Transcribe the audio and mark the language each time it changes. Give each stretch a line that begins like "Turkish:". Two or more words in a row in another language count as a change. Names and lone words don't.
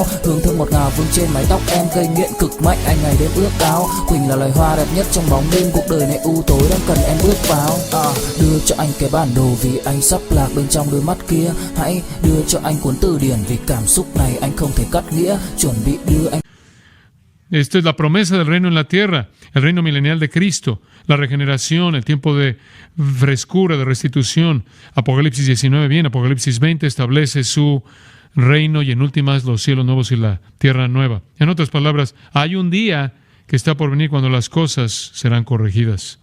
Vietnamese: Hương thơm ngọt ngào vương trên mái tóc em, gây nghiện cực mạnh anh ngày đêm ước ao. Quỳnh là loài hoa đẹp nhất trong bóng đêm, cuộc đời này u tối đang cần em bước vào. Đưa cho anh cái bản đồ vì anh sắp lạc bên trong đôi mắt kia, hãy đưa cho anh cuốn từ điển vì cảm xúc này anh không thể cắt nghĩa, chuẩn bị đưa anh.
Spanish: Esta es la promesa del reino en la tierra, el reino milenial de Cristo, la regeneración, el tiempo de frescura, de restitución. Apocalipsis 19, bien, Apocalipsis 20 establece su reino y en últimas los cielos nuevos y la tierra nueva. En otras palabras, hay un día que está por venir cuando las cosas serán corregidas.